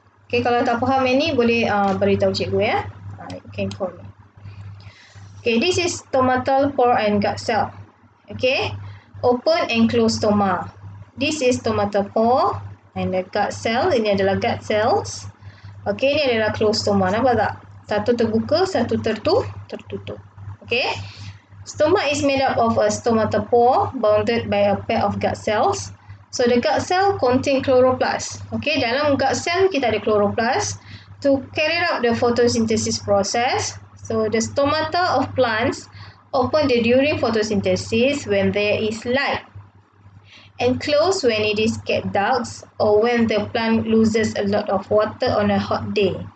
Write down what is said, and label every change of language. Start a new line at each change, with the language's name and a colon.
Malay: Okay, kalau tak faham yang ni boleh beritahu cikgu ya.
English: You can call me. Okay, this is stomatal pore and gut cell. Okay, open and close stoma. This is stomatal pore and the gut cell.
Malay: Ini adalah gut cells.
English: Okay,
Malay: ini adalah closed stoma. Nampak tak? Satu terbuka, satu tertutup. Okay.
English: Stoma is made up of a stomatal pore bounded by a pair of gut cells. So the gut cell contain chloroplast.
Malay: Okay, dalam gut cell kita ada chloroplast
English: to carry out the photosynthesis process. So the stomata of plants open during photosynthesis when there is light, and close when it is kept dark or when the plant loses a lot of water on a hot day.